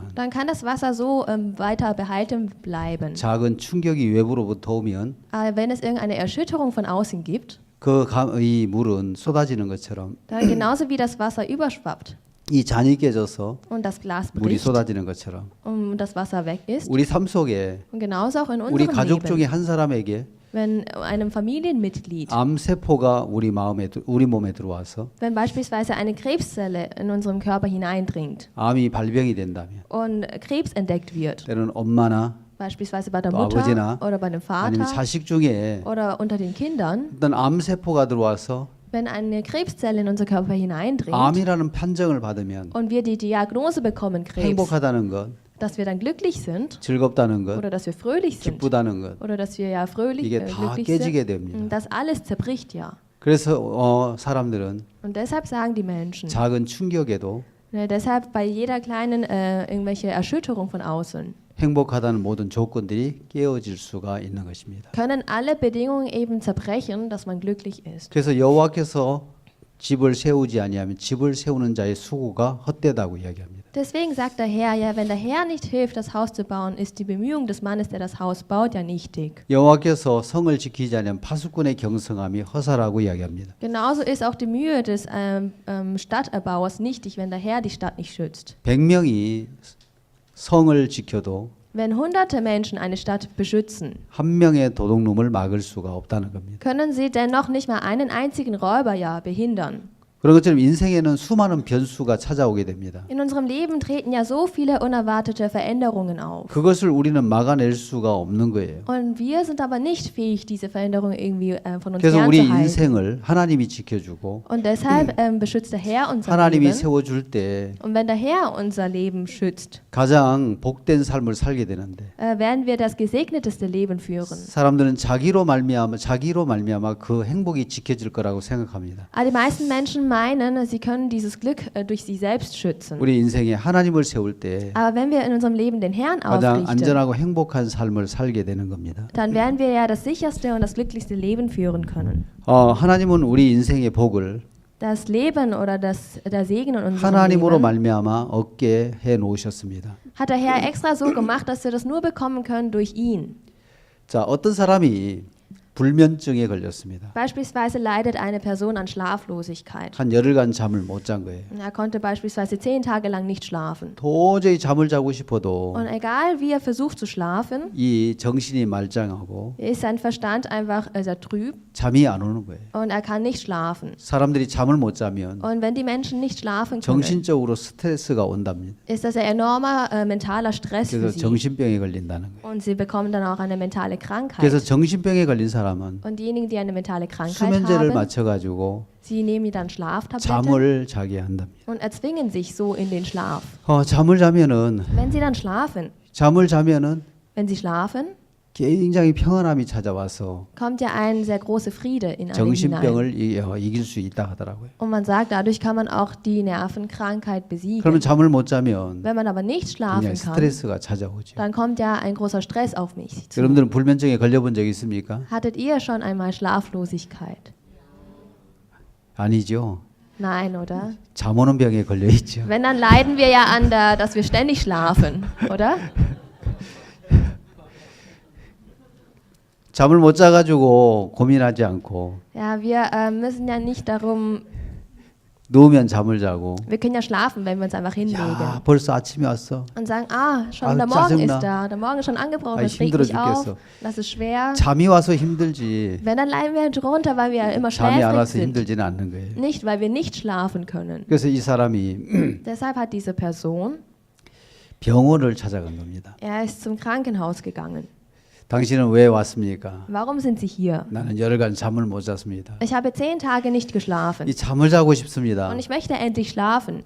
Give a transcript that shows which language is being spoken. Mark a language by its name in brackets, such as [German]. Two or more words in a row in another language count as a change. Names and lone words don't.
[German] dann kann das Wasser so weiter behalten bleiben. [Korean] 작은 충격이 외부로부터 오면 [German] Wenn es irgendeine Erschütterung von außen gibt, [Korean] 이 물은 쏟아지는 것처럼 [German] dann genauso wie das Wasser überschwappt [Korean] 이 잔이 깨져서 [German] und das Glas [Korean] 물이 [German] bricht [Korean] 쏟아지는 것처럼 [German] und das Wasser weg ist. [Korean] 우리 삶 속에 [German] Und genauso auch in [Korean] 우리 [German] unserem [Korean] 가족 [German] Leben. [Korean] 중에 한 사람에게 [German] Wenn einem Familienmitglied, [Korean] 암세포가 우리 몸에 들어와서 [German] wenn beispielsweise eine Krebszelle in unserem Körper hineindringt [Korean] 암이 발병이 된다면 [German] und Krebs entdeckt wird, [Korean] 때로는 엄마나 [German] beispielsweise bei der [Korean] 또 [German] Mutter [Korean] 아버지나 [German] oder bei dem [Korean] 아니면 [German] Vater [Korean] 자식 중에 [German] oder unter den Kindern, [Korean] 어떤 암세포가 들어와서 [German] wenn eine Krebszelle in unser Körper hineindringt [Korean] 암이라는 판정을 받으면 [German] und wir die Diagnose bekommen, Krebs, [Korean] 행복하다는 것, [German] dass wir dann glücklich sind [Korean] 즐겁다는 것, [German] oder dass wir fröhlich sind [Korean] 기쁘다는 것 [German] oder dass wir ja fröhlich, [Korean] 이게 다 [German] glücklich [Korean] 깨지게 [German] sind, [Korean] 됩니다. [German] das alles zerbricht ja. [Korean] 그래서 사람들은 [German] Und deshalb sagen die Menschen, [Korean] 작은 충격에도 [German] deshalb bei jeder kleinen irgendwelche Erschütterung von außen, [Korean] 행복하다는 모든 조건들이 깨어질 수가 있는 것입니다. [German] können alle Bedingungen eben zerbrechen, dass man glücklich ist. [Korean] 그래서 여호와께서 집을 세우지 아니하면 집을 세우는 자의 수고가 헛되다고 이야기합니다. [German] Deswegen sagt der Herr, ja, wenn der Herr nicht hilft, das Haus zu bauen, ist die Bemühung des Mannes, der das Haus baut, ja nichtig. [Korean] 여호와께서 성을 지키지 않으면 파수꾼의 경성함이 허사라고 이야기합니다. [German] Genauso ist auch die Mühe des Stadterbauers nichtig, wenn der Herr die Stadt nicht schützt. [Korean] 100명이 성을 지켜도 [German] Wenn hunderte Menschen eine Stadt beschützen, [Korean] 한 명의 도둑놈을 막을 수가 없다는 겁니다. [German] können sie dennoch nicht mal einen einzigen Räuber ja behindern. [Korean] 그런 것처럼 인생에는 수많은 변수가 찾아오게 됩니다. [German] In unserem Leben treten ja so viele unerwartete Veränderungen auf. [Korean] 그것을 우리는 막아낼 수가 없는 거예요. [German] Und wir sind aber nicht fähig, diese Veränderungen irgendwie von uns [Korean] 그래서 우리 [German] fernzuhalten. [Korean] 인생을 하나님이 지켜주고 [German] Und deshalb beschützt der Herr unser [Korean] 하나님이 [German] Leben. [Korean] 세워줄 때 [German] Und wenn der Herr unser Leben schützt, [Korean] 가장 복된 삶을 살게 되는데 [German] werden wir das gesegneteste Leben führen. [Korean] 사람들은 자기로 말미암아 그 행복이 지켜질 거라고 생각합니다. [German] Aber die meisten Menschen meinen, sie können dieses Glück durch sich selbst schützen. [Korean] 우리 인생에 하나님을 세울 때 [German] Aber wenn wir in unserem Leben den Herrn [Korean] 가장 [German] ausrichten, [Korean] 안전하고 행복한 삶을 살게 되는 겁니다. [German] dann werden wir ja das sicherste und das glücklichste Leben führen können. [Korean] 하나님은 우리 인생의 복을 [German] Das Leben oder der Segen in unserem [Korean] 하나님으로 [German] Leben [Korean] 말미암아 얻게 해 놓으셨습니다. [German] hat der Herr extra so gemacht, dass wir das nur bekommen können durch ihn. [Korean] 자, 어떤 사람이 불면증에 걸렸습니다. [German] Beispielsweise leidet eine Person an Schlaflosigkeit. [Korean] 한 열흘간 잠을 못 잔 거예요. [German] Er konnte beispielsweise 10 Tage lang nicht schlafen. [Korean] 도저히 잠을 자고 싶어도 [German] Und egal wie er versucht zu schlafen, [Korean] 이 정신이 말짱하고 [German] ist sein Verstand einfach sehr trüb [Korean] 잠이 안 오는 거예요. [German] und er kann nicht schlafen. [Korean] 사람들이 잠을 못 자면 [German] Und wenn die Menschen nicht schlafen können, [Korean] 정신적으로 스트레스가 온답니다. [German] ist das ein enormer mentaler Stress für [Korean] 그래서 [German] sie. [Korean] 정신병에 걸린다는 거예요. [German] Und sie bekommen dann auch eine mentale Krankheit. [Korean] 그래서 정신병에 걸린 사람은 [German] Und diejenigen, die eine mentale Krankheit [Korean] 수면제를 [German] haben, [Korean] 맞춰가지고 [German] sie nehmen dann Schlaftabletten [Korean] 잠을 자게 한답니다. [German] und erzwingen sich so in den Schlaf. [Korean] 잠을 자면은 [German] Wenn sie dann schlafen, wenn sie schlafen, [Korean] 굉장히 평안함이 찾아와서 [German] kommt ja ein sehr großer Friede in einen hinein. [Korean] 정신병을 이길 수 있다 하더라고요. [German] Und man sagt, dadurch kann man auch die Nervenkrankheit besiegen. [Korean] 그러면 잠을 못 자면 [German] Wenn man aber nicht schlafen [Korean] 굉장히 [German] kann, [Korean] 스트레스가 찾아오죠. [German] dann kommt ja ein großer Stress auf mich zu. [Korean] 여러분들은 불면증에 걸려본 적 있습니까? [German] Hattet ihr schon einmal Schlaflosigkeit? [Korean] 아니죠. [German] Nein, oder? [Korean] 잠 오는 병에 걸려 있죠. [German] Wenn, dann leiden wir ja an dass wir ständig schlafen, oder? [Korean] 잠을 못 자가지고 고민하지 않고 [German] Ja, wir müssen ja nicht darum, [Korean] 누우면 잠을 자고 [German] wir können ja schlafen, wenn wir uns einfach hinlegen [Korean] 야 벌써 아침이 왔어. [German] und sagen, schon Ah, der Morgen [Korean] 짜증나. [German] ist da, der Morgen ist schon angebrochen, Ah, das regt [Korean] 힘들어 [German] mich auf, [Korean] 죽겠어. [German] das ist schwer. [Korean] 잠이 와서 힘들지 [German] Wenn, dann leiden wir drunter, weil wir immer [Korean] 잠이 안 [German] schläfrig [Korean] 와서 [German] sind. [Korean] 힘들지는 않는 거예요. [German] Nicht, weil wir nicht schlafen können. [Korean] 그래서 이 사람이 [German] Deshalb hat diese Person, [Korean] 병원을 찾아간 겁니다. [German] er ist zum Krankenhaus gegangen. [Korean] 당신은 왜 왔습니까? [German] Warum sind Sie hier? [Korean] 나는 열흘간 잠을 못 잤습니다. [German] Ich habe 10 Tage nicht geschlafen [Korean] 이 잠을 자고 싶습니다. [German] und ich möchte endlich schlafen.